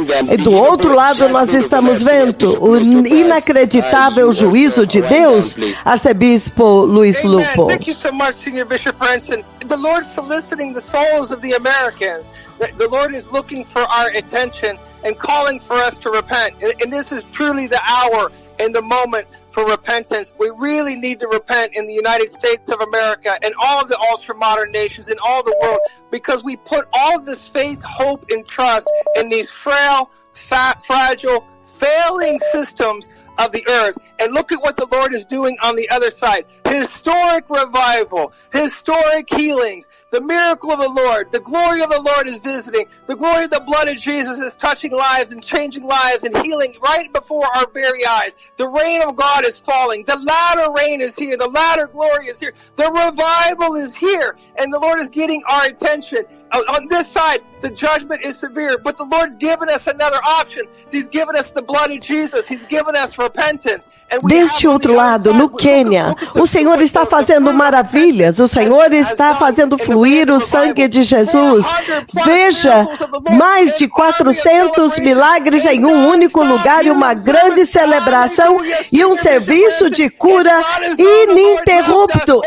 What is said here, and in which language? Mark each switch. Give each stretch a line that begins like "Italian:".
Portuguese: E do outro lado nós estamos vendo o inacreditável juízo de Deus, arcebispo Luis Lupo.
English: Thank you so much, Senior Bishop Branson. The Lord soliciting the souls of the Americans. The Lord is looking for our attention and calling for us to repent. And this is truly the hour and the moment for repentance. We really need to repent in the United States of America and all of the ultra-modern nations in all the world, because we put all of this faith, hope, and trust in these frail, fragile, failing systems of the earth. And look at what the Lord is doing on the other side. Historic revival, historic healings, the miracle of the Lord, the glory of the Lord is visiting. The glory of the blood of Jesus is touching lives and changing lives and healing right before our very eyes. The rain of God is falling. The latter rain is here. The latter glory is here. The revival is here. And the Lord is getting our attention. On this side, the judgment is severe, but the Lord's given us another option. He's given us the blood of Jesus. He's given us repentance.
Portuguese: Deste outro lado, no Quênia, o Senhor está fazendo maravilhas. O Senhor está fazendo fluir o sangue de Jesus. Veja, mais de 400 milagres em um único lugar e uma grande celebração e um serviço de cura ininterrupto.